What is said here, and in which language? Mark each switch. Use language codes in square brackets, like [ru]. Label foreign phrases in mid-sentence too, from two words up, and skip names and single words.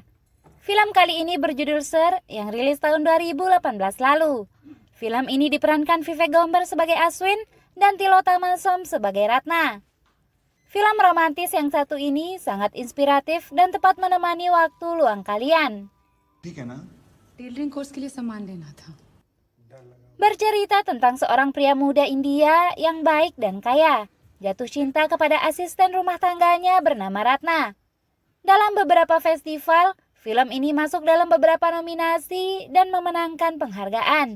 [id] Film kali ini berjudul Sir yang rilis tahun 2018 lalu. Film ini diperankan Vivek Gomber sebagai Aswin dan Tilo Tamasom sebagai Ratna. Film romantis yang satu ini sangat inspiratif dan tepat menemani waktu luang kalian. [en] tailoring course [hi] के लिए सामान लेना था। [id] Bercerita tentang seorang pria muda India yang baik dan kaya, jatuh cinta kepada asisten rumah tangganya bernama Ratna. Dalam beberapa festival, film ini masuk dalam beberapa nominasi dan memenangkan penghargaan.